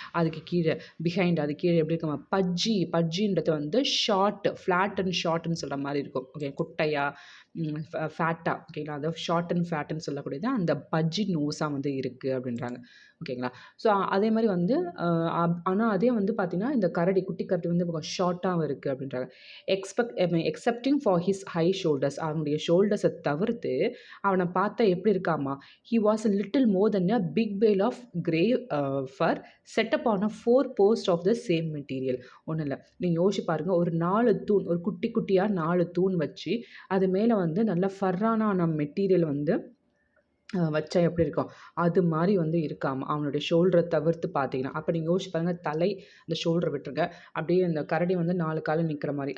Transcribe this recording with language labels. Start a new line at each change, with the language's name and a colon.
Tamil: அதுக்கு கீழ பிஹைண்ட் அது கீழ எப்படி இருக்குமா, பஜ்ஜின்றது வந்து ஷார்ட், ஃப்ளாட் அண்ட் ஷார்ட்ன்னு சொல்ற மாரி இருக்கும். ஓகே குட்டையா, ஃபேட்டா ஓகேங்களா. அதாவது
English: short and ஃபேட்ன்னு
Tamil: சொல்லக்கூடியது அந்த பஜ்ஜி நோஸா வந்து இருக்கு அப்படின்றாங்க. ஓகேங்களா. ஸோ அதே மாரி வந்து ஆனா அதே வந்து பார்த்தீங்கன்னா, இந்த கரடி குட்டி கரடி வந்து கொஞ்சம் ஷார்ட்டாவும் இருக்கு அப்படின்றாங்க.
English: I mean excepting for his high shoulders
Tamil: அவனுடைய ஷோல்டர்ஸ தவிர்த்து, அவன பார்த்தா எப்படி இருக்காமா,
English: He was a little more than a big bale of grey fur set upon a 4 posts of the same material.
Tamil: ஒண்ணும் இல்ல. நீங்க யோசிச்சு பாருங்க. ஒரு 4 தூண், ஒரு குட்டி குட்டியா 4 தூண் வச்சு, அது மேல வந்து நல்ல ஃபர்ரான மெட்டீரியல் வந்து வச்சா எப்படி இருக்கும்? அது மாரி வந்து இருக்காமா. அவனுடைய ஷோல்டர தவிர்த்து பார்த்தீங்கன்னா. அப்ப நீங்க யோசிச்சு பாருங்க. தலை, அந்த ஷோல்டர விட்டுருங்க. அப்படியே அந்த கரடி வந்து 4 கால்ல நிக்கிற மாரி.